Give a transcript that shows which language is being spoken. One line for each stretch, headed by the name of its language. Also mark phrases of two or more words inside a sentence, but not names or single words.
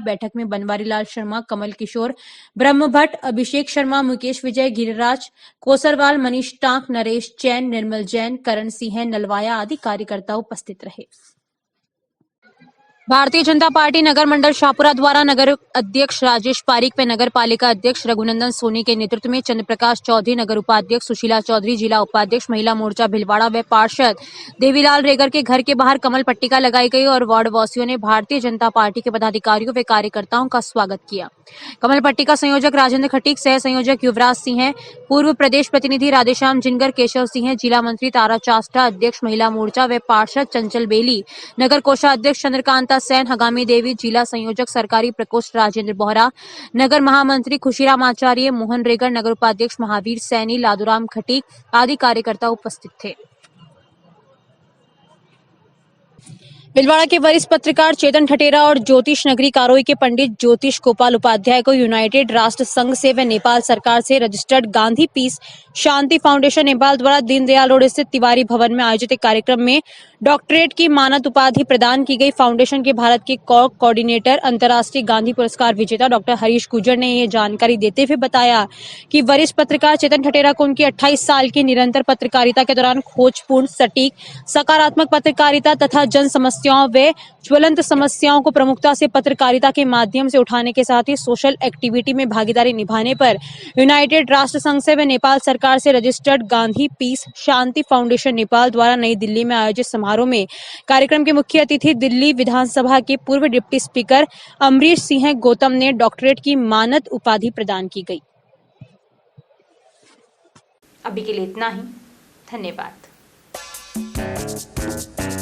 Hindi: बैठक में बनवारी लाल शर्मा, कमल किशोर, ब्रह्म भट्ट, अभिषेक शर्मा, मुकेश विजय, गिरिराज कोसरवाल, मनीष टांक, नरेश जैन, निर्मल जैन, करण सिंह, नलवाया आदि कार्यकर्ता उपस्थित रहे। भारतीय जनता पार्टी नगर मंडल शाहपुरा द्वारा नगर अध्यक्ष राजेश पारीक व नगर पालिका अध्यक्ष रघुनंदन सोनी के नेतृत्व में चंद्रप्रकाश चौधरी, नगर उपाध्यक्ष सुशीला चौधरी, जिला उपाध्यक्ष महिला मोर्चा भिलवाड़ा व पार्षद देवीलाल रेगर के घर के बाहर कमल पट्टिका लगाई गई और वार्ड वासियों ने भारतीय जनता पार्टी के पदाधिकारियों व कार्यकर्ताओं का स्वागत किया। कमल पट्टिका संयोजक राजेंद्र खटीक, सह संयोजक युवराज सिंह, पूर्व प्रदेश प्रतिनिधि राधेश्याम जिनगर, केशव सिंह, जिला मंत्री तारा चास्टा, अध्यक्ष महिला मोर्चा व पार्षद चंचल बेली, नगर कोषाध्यक्ष चंद्रकांता सैन, हगामी देवी, जिला संयोजक सरकारी प्रकोष्ठ राजेंद्र बोहरा, नगर महामंत्री खुशीराम आचार्य, मोहन रेगर, नगर उपाध्यक्ष महावीर सैनी, लादूराम खटीक आदि कार्यकर्ता उपस्थित थे। भिलवाड़ा के वरिष्ठ पत्रकार चेतन ठटेरा और ज्योतिष नगरी कारोई के पंडित ज्योतिष गोपाल उपाध्याय को यूनाइटेड राष्ट्र संघ से व नेपाल सरकार से रजिस्टर्ड गांधी पीस शांति फाउंडेशन नेपाल द्वारा दीनदयाल रोड स्थित तिवारी भवन में आयोजित एक कार्यक्रम में डॉक्टरेट की मानद उपाधि प्रदान की गई। फाउंडेशन के भारत के कोऑर्डिनेटर अंतर्राष्ट्रीय गांधी पुरस्कार विजेता डॉक्टर हरीश गुर्जर ने यह जानकारी देते हुए बताया कि वरिष्ठ पत्रकार चेतन ठटेरा को उनकी 28 साल की निरंतर पत्रकारिता के दौरान खोजपूर्ण, सटीक, सकारात्मक पत्रकारिता तथा जन समस्याओं व ज्वलंत समस्याओं को प्रमुखता से पत्रकारिता के माध्यम से उठाने के साथ ही
English: social activity
Hindi: में भागीदारी निभाने पर यूनाइटेड राष्ट्र संघ से व नेपाल सरकार से रजिस्टर्ड गांधी पीस शांति फाउंडेशन नेपाल द्वारा नई दिल्ली में आयोजित समारोह में कार्यक्रम के मुख्य अतिथि दिल्ली विधानसभा के पूर्व
English: deputy speaker
Hindi: अमरीश सिंह गौतम ने डॉक्टरेट की मानद उपाधि प्रदान की गई। अभी के लिए इतना ही। धन्यवाद।